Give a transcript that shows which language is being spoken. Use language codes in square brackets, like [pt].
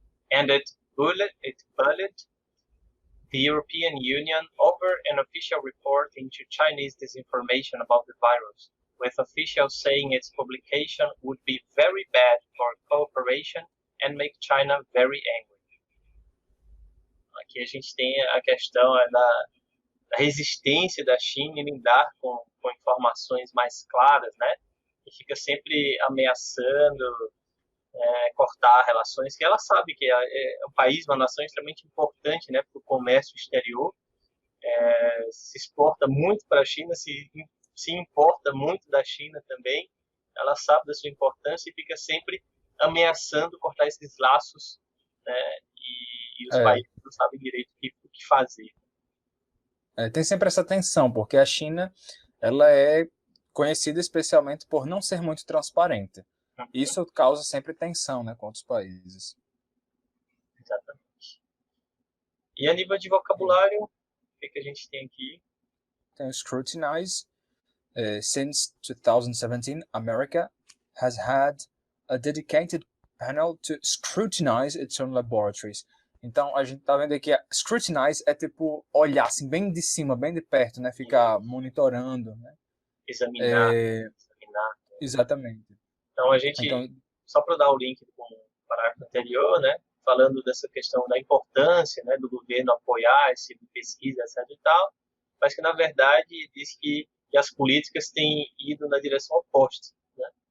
[en] And it bullied the European Union over an official report into Chinese disinformation about the virus, with officials saying its publication would be very bad for cooperation and make China very angry. [pt] Aqui a gente tem a questão da resistência da China em lidar com informações mais claras, né? E fica sempre ameaçando cortar relações, que ela sabe que é um país, uma nação extremamente importante, né, para o comércio exterior, se exporta muito para a China, se importa muito da China também, ela sabe da sua importância e fica sempre ameaçando cortar esses laços, né, e os países não sabem direito o que fazer. Tem sempre essa tensão, porque a China ela é conhecida especialmente por não ser muito transparente. Isso causa sempre tensão, né, com outros países. Exatamente. E a nível de vocabulário, o que a gente tem aqui? Tem o scrutinize. [en] Since 2017, America has had a dedicated panel to scrutinize its own laboratories. [pt] Então, a gente tá vendo aqui, scrutinize é tipo olhar assim, bem de cima, bem de perto, né? Ficar monitorando, né? Examinar. Exatamente. Então, a gente, só para dar o link com o parágrafo anterior, né? Falando dessa questão da importância, né, do governo apoiar esse pesquisa, etc e tal, mas que, na verdade, diz que as políticas têm ido na direção oposta, né?